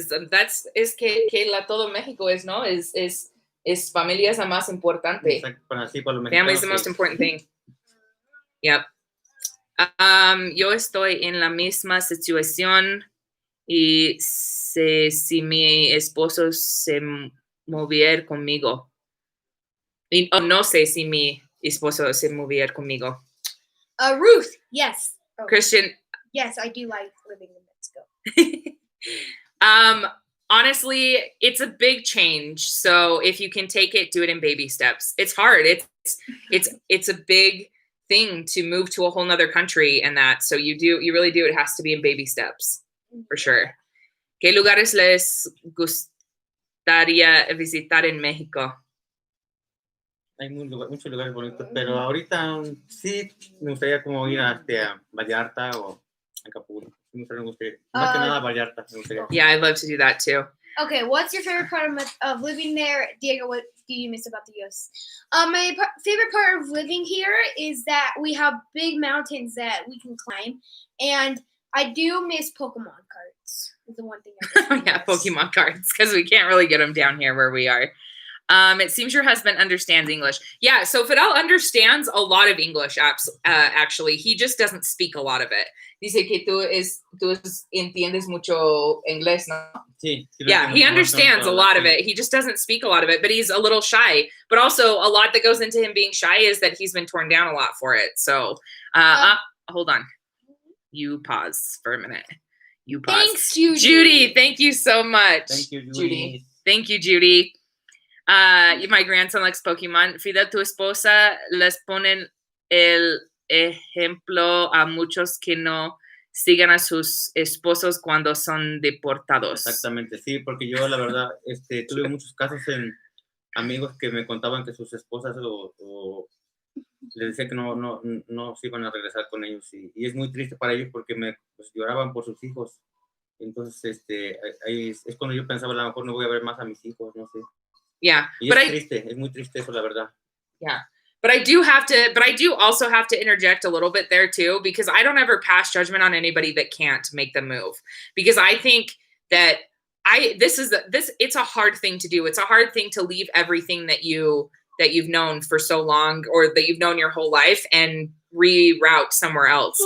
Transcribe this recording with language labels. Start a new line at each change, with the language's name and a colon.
English: That's
Spanish: es que la todo México es, ¿no? Es familia es la más importante.
English: Family is the most important thing. Yep.
Spanish: Yo estoy en la misma situación y si mi esposo se moviera conmigo. Y no sé si mi esposo se moviera conmigo.
English: Ruth, yes. Christian. Yes, I do like living in Mexico. Honestly, it's a big change. So if you can take it, do it in baby steps. It's hard. It's a big thing to move to a whole nother country and that. So you really do. It has to be in baby steps for sure.
Spanish: ¿Qué lugares les gustaría visitar en México? Hay muchos lugares bonitos, pero ahorita sí me gustaría como ir a Vallarta o Acapulco. Más que nada Vallarta.
English: Yeah, I'd love to do that too. Okay, what's your favorite part of living there? Diego, what do you miss about the U.S.? My favorite part of living here is that we have big mountains that we can climb, and I do miss Pokemon cards. Is the one thing I miss. Yeah, Pokemon cards, because we can't really get them down here where we are. It seems your husband understands English. Yeah, so Fidel understands a lot of English, actually. He just doesn't speak a lot of it.
Spanish: Dice que tú entiendes mucho inglés, ¿no? Sí,
English: yeah, he understands a lot of it. He just doesn't speak a lot of it, but he's a little shy. But also, a lot that goes into him being shy is that he's been torn down a lot for it. So, hold on. You pause for a minute. You pause. Thanks, Judy. Judy, thank you so much. Thank you, Judy. Thank you, Judy. My grandson likes Pokemon.
Spanish: Fidel, tu esposa les ponen el ejemplo a muchos que no sigan a sus esposos cuando son deportados. Exactamente, sí, porque yo la verdad tuve muchos casos en amigos que me contaban que sus esposas o les decían que no se iban a regresar con ellos y es muy triste para ellos porque pues, lloraban por sus hijos. Entonces, ahí es cuando yo pensaba, a lo mejor no voy a ver más a mis hijos, no sé.
English: Yeah,
Spanish: y es muy triste eso, la verdad.
English: Yeah. But I do also have to interject a little bit there too, because I don't ever pass judgment on anybody that can't make the move, because I think that it's a hard thing to do. It's a hard thing to leave everything that you've known for so long, or that you've known your whole life, and reroute somewhere else.